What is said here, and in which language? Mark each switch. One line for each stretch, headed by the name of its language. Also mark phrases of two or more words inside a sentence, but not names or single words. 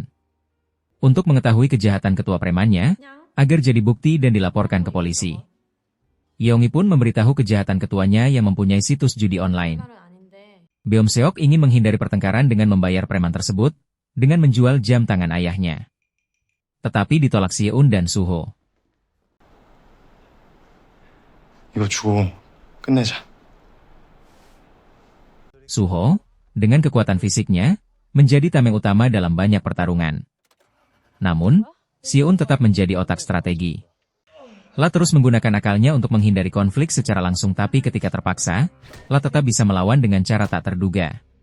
Indonesian: Untuk mengetahui kejahatan ketua premannya, agar jadi bukti dan dilaporkan ke polisi. Yeongi pun memberitahu kejahatan ketuanya yang mempunyai situs judi online. Beom-seok ingin menghindari pertengkaran dengan membayar preman tersebut, dengan menjual jam tangan ayahnya. Tetapi ditolak Si-eun dan Suho.
Korean: 이거 주고 끝내자.
Indonesian: Suho, dengan kekuatan fisiknya, menjadi tameng utama dalam banyak pertarungan. Namun, Si-eun tetap menjadi otak strategi. La terus menggunakan akalnya untuk menghindari konflik secara langsung tapi ketika terpaksa, La tetap bisa melawan dengan cara tak terduga.